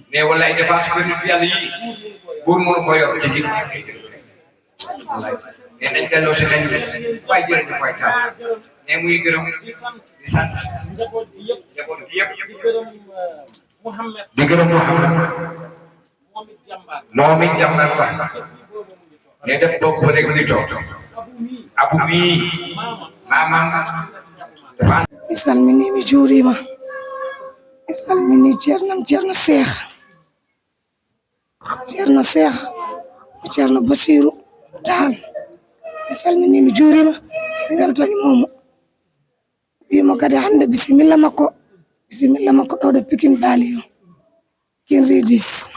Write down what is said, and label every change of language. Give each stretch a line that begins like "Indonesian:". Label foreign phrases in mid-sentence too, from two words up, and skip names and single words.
Wolof: mais wallaay dépense kër nit yàlla yii buur mënu ko yor ci gi wallaay mais nañ delloo si xel waaye jërëjëf waay taal mais muy gërëm di sant di sant njaboot bi yëpp njaboot gi yëpp di gërëm Mouhamed di gërëm Mouhamed moom it jàmbaar moom it jàmbaar ba ne def boobu ba léegi ni toog abu mii maamam
Fula: mi salmini mi juurima mi salmini ceernam ceerno Seex o ceerno Basiru Taal mi salmini mi juurima mi weltani momo wimo kadi hande bisimilla makko ɗo ɗo Pikine Baliyo kin ridis